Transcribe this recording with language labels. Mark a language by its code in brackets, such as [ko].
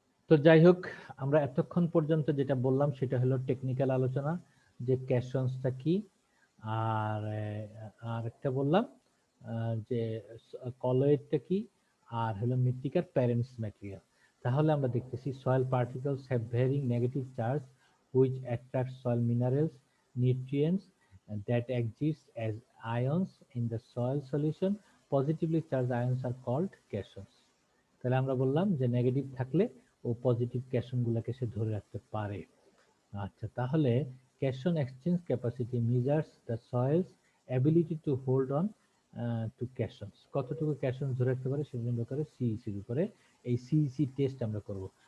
[bn] তো যাই হোক, আমরা এতক্ষণ পর্যন্ত যেটা বললাম সেটা হলো টেকনিক্যাল আলোচনা, যে ক্যাশনসটা কি, আর আর একটা বললাম যে কলয়েডটা কি, আর হলো মৃত্তিকার প্যারেন্টস ম্যাটেরিয়াল। তাহলে আমরা দেখতেছি [en] Soil particles have varying negative charge which attract soil minerals, nutrients that exist as ions in the soil solution। Positively charged ions are called cations। [bn] তাহলে আমরা বললাম যে নেগেটিভ থাকলে ও পজিটিভ ক্যাশন গুলাকে সে ধরে রাখতে পারে। আচ্ছা, তাহলে [en] Cation exchange capacity measures the soil's ability to hold on to cations. [bn] কতটুকু ক্যাশন ধরে রাখতে পারে সেটা নির্ভর করে সিইসির উপরে। এই সিইসি টেস্ট আমরা করব।